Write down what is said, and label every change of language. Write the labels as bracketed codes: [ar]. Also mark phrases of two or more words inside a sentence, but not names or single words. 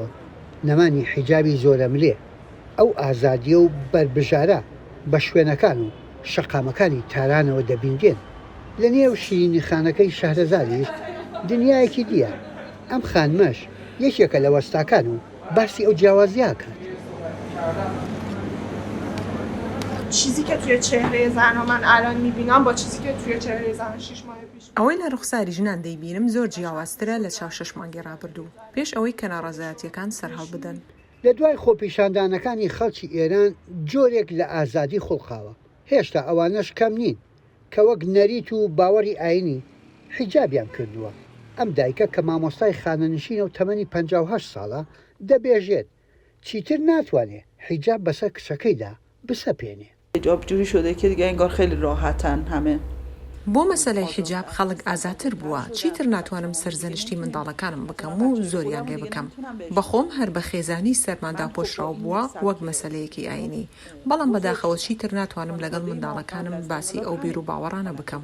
[ckb] نەمانی حیجابی زۆرەملێ ئەو ئازادیە و بربژارە بە شوێنەکان و شەقامەکانی تارانەوە دەبیندێن. لە نێو شیرینی خانەکەی شەهرەزادیش دنیایەکی دیە. ئەم خانمەش یەکێکە لە وەستاکان و باسی ئەو جیاوازیە کات. [fa] چیزی که توی چهره زن و من الان میبینم با چیزی که توی چهره زن 6 ماه پیش [ckb] ئەوەی لە ڕوخساری ژنان دەیبینم زۆر جیاوازترە لە چاو 6 مانگی ڕابردوو پێش ئەوەی کە ناڕەزایەتیەکان سەرهەڵ بدەن. لە دوای خۆپیشاندانەکانی خەڵکی ئێران جۆرێک لە ئازادی خوڵقاوە. هێشتا ئەوانەش کەم نین کە وەک نەریت و باوەڕی ئاینی حیجابیان کردووە. ئەم دایکە کە مامۆستای خانەنشینە و تەمەنی 58 ساڵە دەبێژێت چیتر ناتوانێت حیجاب بەسەر کچەکەیدا بسەپێنێ. [fa] حیجابجوری شده که دیگه انگار خیلی راحتن همه. [ckb] بۆ مەسەلەی حیجاب خەڵک ئازاتر بووە. چیتر ناتوانم سەرزەنشتی منداڵەکانم بکەم و زۆریان لێ بکەم. بەخۆم هەر بە خێزانی سەرماندا پۆشراو بووە وەک مەسەلەیەکی ئاینی. بەڵام بەداخەوە چیتر ناتوانم لەگەڵ منداڵەکانم باسی ئەو بیر و باوەڕانە بکەم.